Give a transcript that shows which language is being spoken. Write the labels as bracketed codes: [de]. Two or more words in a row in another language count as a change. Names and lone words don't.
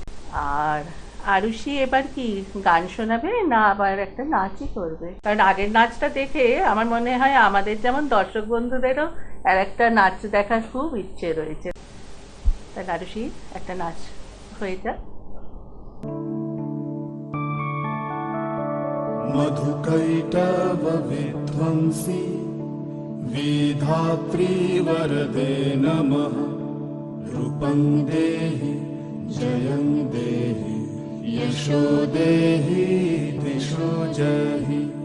[bn] আর আরুষি এবার কি গান শোনাবে না আবার একটা নাচই করবে? কারণ আগের নাচটা দেখে আমার মনে হয় আমাদের যেমন দর্শক বন্ধুদেরও আর একটা নাচ দেখার খুব ইচ্ছে রয়েছে। তাহলে আরুষি একটা নাচ হয়ে যাক। [sa] मधुकैटव विध्वंसी विधात्री वरदे नमः। रूपं देहि जयं देहि यशो देहि दिशो जहि।